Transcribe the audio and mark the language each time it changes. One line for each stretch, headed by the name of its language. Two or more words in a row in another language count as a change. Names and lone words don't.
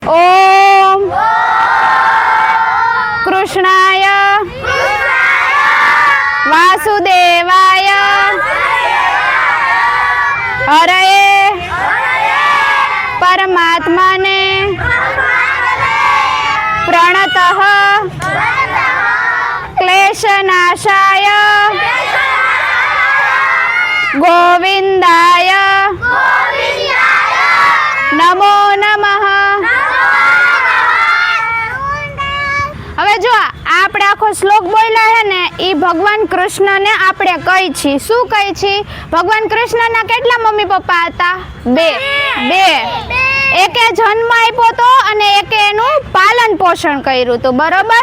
Sanskrit: ओम कृष्णाय वासुदेवाय हरये परमात्मने प्रणतः क्लेशनाशाय गोविंदाय नमो नमः।
Gujarati: હવે જો આપણે આખો શ્લોક બોલ્યા છે ને એ ભગવાન કૃષ્ણને આપણે કહી છીએ. શું કહી છીએ? ભગવાન કૃષ્ણના કેટલા મમ્મી પપ્પા હતા? બે. એકે જન્મ આપ્યો તો અને એકે એનું પાલન પોષણ કર્યું હતું, બરોબર?